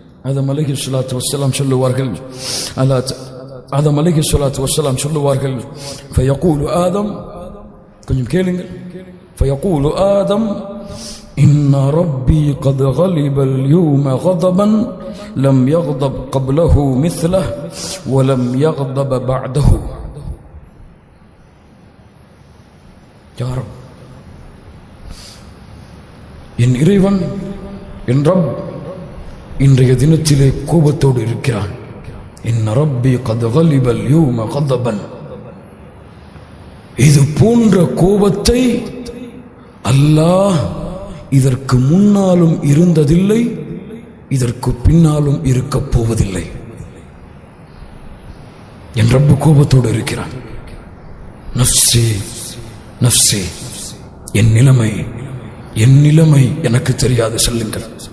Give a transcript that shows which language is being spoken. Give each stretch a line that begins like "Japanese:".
Tamil: ஆதம் அலைஹிஸ்ஸலாத்து வஸ்ஸலாம் சொல்லுவார்கள், ஆதம் அலைஹிஸ்ஸலாத்து வஸ்ஸலாம் சொல்லுவார்கள், ஃபயகூலு ஆதம், கொஞ்சம் கேளுங்கள், ஃபயகூலு ஆதம்
Arabic: إن ربي قد غلب اليوم غضبا لم يغضب قبله مثله ولم يغضب بعده. يا رب،
Tamil: என் இறைவன், என் ரப் இன்றைய தினத்திலே கோபத்தோடு இருக்கிறான்.
Arabic: இன்ன ரப்பி قد غلب اليوم غضبا.
Tamil: இது போன்ற கோபத்தை அல்லாஹ் இதற்கு முன்னாலும் இருந்ததில்லை, இதற்கு பின்னாலும் இருக்க போவதில்லை. என் ரப்பு கோபத்தோடு இருக்கிறான். நஃப்ஸி நஃப்ஸி, என் நிலைமை எனக்கு தெரியாது, சொல்லுங்கள்.